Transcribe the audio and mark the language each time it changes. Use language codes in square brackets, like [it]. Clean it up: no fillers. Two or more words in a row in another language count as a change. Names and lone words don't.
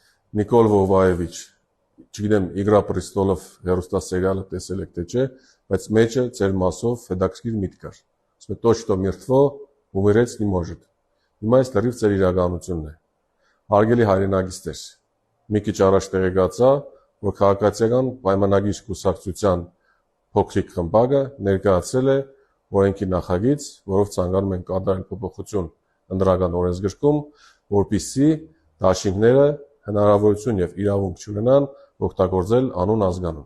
[hy] Նիկոլ Վովայևիչ, չգիտեմ, Իգրա Պրեստոլով հերոստասերիալը տեսել եք թե չէ, բայց մեջը ծեր մասով հետաքրքիր միտք կար։ Ասում է [ru] «То, что мертво, умереть не может»։ [hy] Հիմա այս լրիվ ծեր իրականությունն է։ Հարգելի հայրենագիստեր, մի քիչ առաջ տեղեկացա, որ քաղաքացիական պայմանագիր կուսակցության փոքրիկ խմբակը ներկայացրել է օրենքի նախագիծ, որով ցանկանում են կատարել փոփոխություն ընդրական օրենսգրքում, որպեսզի դաշինքները հնարավորություն եւ իրավունք չունենան օգտագործել անուն ազգանուն։